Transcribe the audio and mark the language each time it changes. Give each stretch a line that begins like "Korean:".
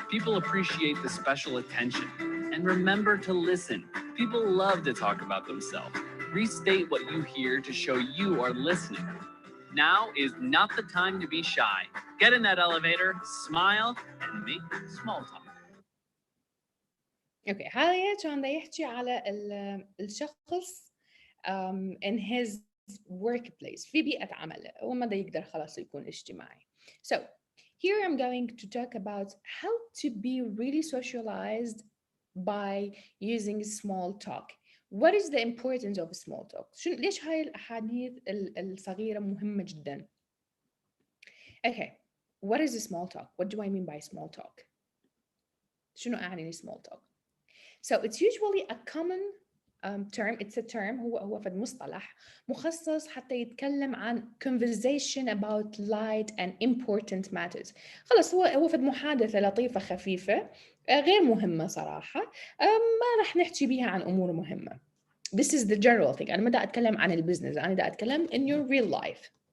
English: People appreciate the special attention. And remember to listen. People love to talk about themselves. Restate what you hear to show you are listening. Now is not the time to be shy. Get in that elevator, smile, and make small talk.
Arabic: Okay, هذا كان دا يحكي على الشخص
English: in his workplace
Arabic: في بيئة عمله وما دا يقدر خلاص يكون اجتماعي.
English: So here I'm going to talk about how to be really socialized by using small talk. What is the importance of small talk?
Arabic: ليش هاي الأحاديث الصغيرة مهمة جدا?
English: Okay, what is a small talk? What do I mean by small talk?
Arabic: شنو أعني
English: small talk? So it's usually a common term, it's a term,
Arabic: هو فد مصطلح مخصص حتى يتكلم عن
English: conversation about light and important matters.
Arabic: خلص هو فد محادثة لطيفة خفيفة غير مهمة صراحة، ما رح نحكي بيها عن أمور مهمة.
English: This is the general thing.
Arabic: أنا ما دا أتكلم
English: عن البزنس، أنا دا أتكلم in your real life.